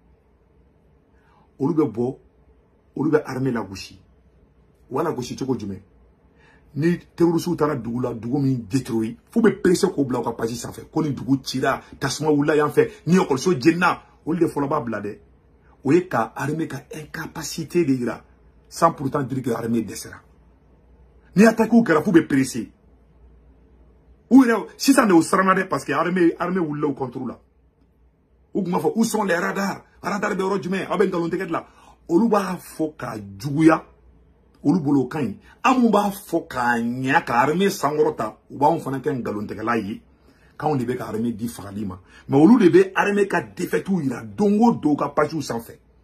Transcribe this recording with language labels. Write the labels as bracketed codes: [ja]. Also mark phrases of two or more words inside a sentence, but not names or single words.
[bm] olu bɛ bɔ olu bɛ armée la gosi wala gosi cogo jumɛn ni terroristes taara dugu la dugu min détruit fo bɛ pressé k'o bila u ka page sanfɛ ko ni dugu cira tasuma wulila yan fɛ ni école jenna olu de fɔlɔ b'a bila dɛ o ye ka armée ka incapacité de yira [fr] sans pourtant dire que [bm] armée dɛsɛra ni attaque u kɛra fo bɛ pressé u yɛrɛ sisan de o siranna dɛ [fr] parce que [bm] armée wulila u contre la u tun b'a fɔ [fr] où sont les radars [bm] radar bɛ yɔrɔ jumɛn aw bɛ nkalon tigɛ de la olu b'a fɔ ka juguya olu bolo kan amu b'a fɔ ka ɲa ka armée sankɔrɔta u b'anw fana kɛ nkalontigɛla ye k'anw de bɛ ka armée di fagali ma mais olu de bɛ armée ka défaite yira don o don ka page sanfɛ